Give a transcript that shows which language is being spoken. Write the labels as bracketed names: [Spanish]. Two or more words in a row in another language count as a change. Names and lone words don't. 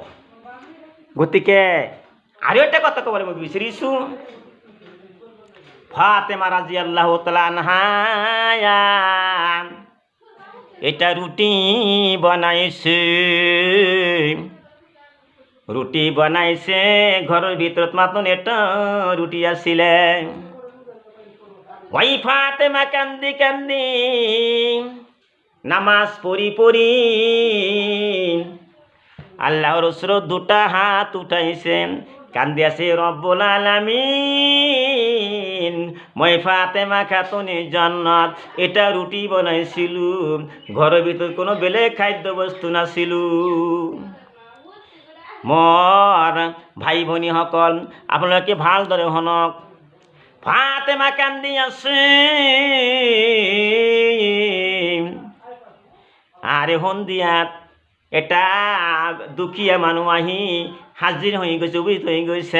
[Assamese] গতিকে আৰু এটা কথা ক'বলৈ মই বিচাৰিছোঁ, ফাতেমা [Arabic] رضي الله تعالى عنها [Assamese] এটা ৰুটি বনাইছে, ঘৰৰ ভিতৰত মাত্ৰ এটা ৰুটি আছিলে। ওই ফাতেমা কান্দি কান্দি নামাজ পড়ি আল্লাহর ওচৰত দুটা হাত উঠাইছে, কান্দি আছে, [Arabic] رب العالمين, [Assamese] মই ফাতেমা খাতুনে জান্নাত এটা ৰুটি বনাইছিলোঁ, ঘৰৰ ভিতৰত কোনো বেলেগ খাদ্য বস্তু নাছিলোঁ। মোৰ ভাই ভনীসকল, আপোনালোকে ভালদৰে শুনক, ফাতেমা কান্দি আছে, আরে সন্ধিয়াত এটা দুখীয়া মানুহ আহি হাজিৰ হৈ গৈছে, উপস্থিত হৈ গৈছে।